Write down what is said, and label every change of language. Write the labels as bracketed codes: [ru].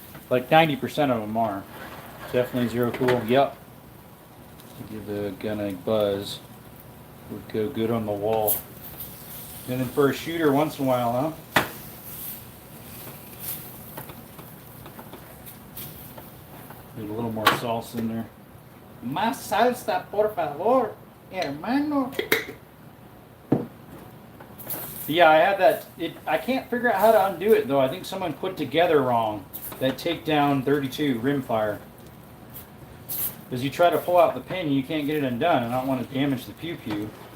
[en] Like 90% of them are. Definitely zero cool. Yep. Give the gun a buzz. Would go good on the wall. And then for a shooter once in a while, huh? Need a little more salsa in there. [es] Más salsa, por favor, hermano. [en] Yeah, I had that. I can't figure out how to undo it, though. I think someone put together wrong that takedown 32 rimfire. Because you try to pull out the pin and you can't get it undone, and I don't want to damage the pew-pew.